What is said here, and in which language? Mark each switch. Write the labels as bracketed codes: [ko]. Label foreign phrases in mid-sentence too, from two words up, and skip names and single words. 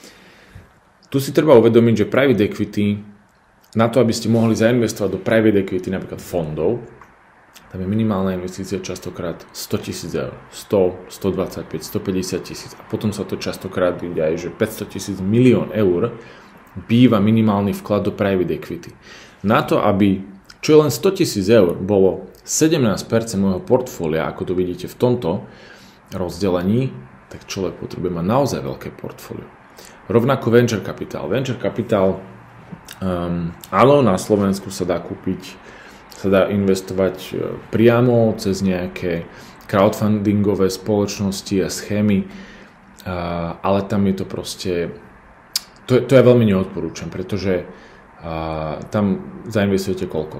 [sk] Tu si treba uvedomiť, že [en] private equity, [sk] na to, aby ste mohli zainvestovať do [en] private equity, [sk] napríklad fondov, tam je minimálna investícia častokrát 100 000 eur, 100, 125, 150 000 a potom sa to častokrát vidí aj, že 500 000 milión eur býva minimálny vklad do [en] private equity. [sk] Na to, aby čo je len 100 000 eur bolo 17% môjho portfólia, ako to vidíte v tomto rozdelení, tak človek potrebuje mať naozaj veľké portfólio. Rovnako [en] venture capital. Venture capital, [sk] áno, na Slovensku sa dá kúpiť, sa dá investovať priamo cez nejaké crowdfundingové spoločnosti a schémy, ale tam je to proste, to ja veľmi neodporúčam, pretože tam zainvestujete koľko?